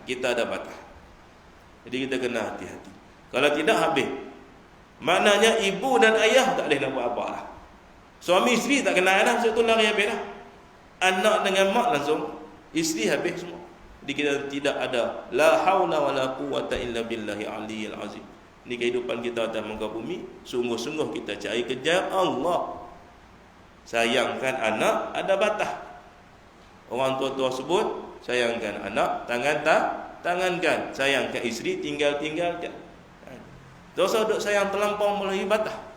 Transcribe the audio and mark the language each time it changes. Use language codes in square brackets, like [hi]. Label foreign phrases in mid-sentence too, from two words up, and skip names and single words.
[ms] Kita ada batas. Jadi kita kena hati-hati. Kalau tidak habis. Maknanya ibu dan ayah tak boleh nak buat apa lah. Suami isteri tak kenal dah, sebab tu lari habis dah. Anak dengan mak langsung, isteri habis semua. Jadi kita tidak ada [ar] لا حول ولا قوة إلا بالله العلي العظيم. [ms] Ini kehidupan kita atas muka bumi. Sungguh-sungguh kita cari kejar Allah. Sayangkan anak ada batas. Orang tua-tua sebut, sayangkan anak, tangankan. Sayangkan isteri, tinggalkan. Dosa duk sayang terlampau melampaui batas.